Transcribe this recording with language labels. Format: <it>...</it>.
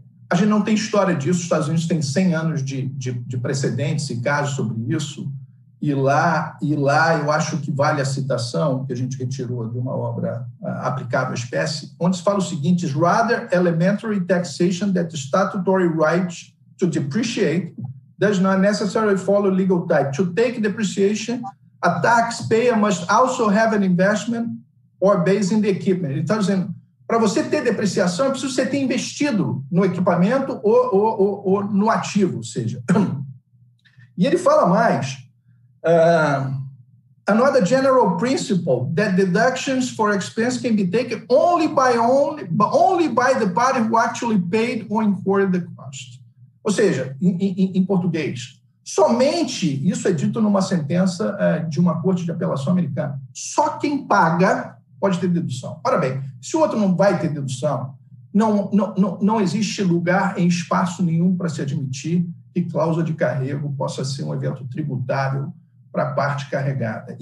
<pt>A gente não tem história disso, os Estados Unidos têm 100 anos de precedentes e casos sobre isso, e lá eu acho que vale a citação que a gente retirou de uma obra aplicável à espécie, onde se fala o seguinte:</pt> <en>rather elementary taxation that the statutory right to depreciate does not necessarily follow legal type. To take depreciation, a taxpayer must also have an investment or base in the equipment.</en> <pt>Ele está dizendo, para você ter depreciação, é preciso você ter investido no equipamento ou no ativo, ou seja. E ele fala mais.</pt> <en>Another general principle that deductions for expense can be taken only by the party who actually paid or incurred the cost.</en> <pt>Ou seja, em português, somente, isso é dito numa sentença de uma corte de apelação americana, só quem paga pode ter dedução. Ora bem, se o outro não vai ter dedução, não existe lugar em espaço nenhum para se admitir que cláusula de carrego possa ser um evento tributável para a parte carregada.</pt>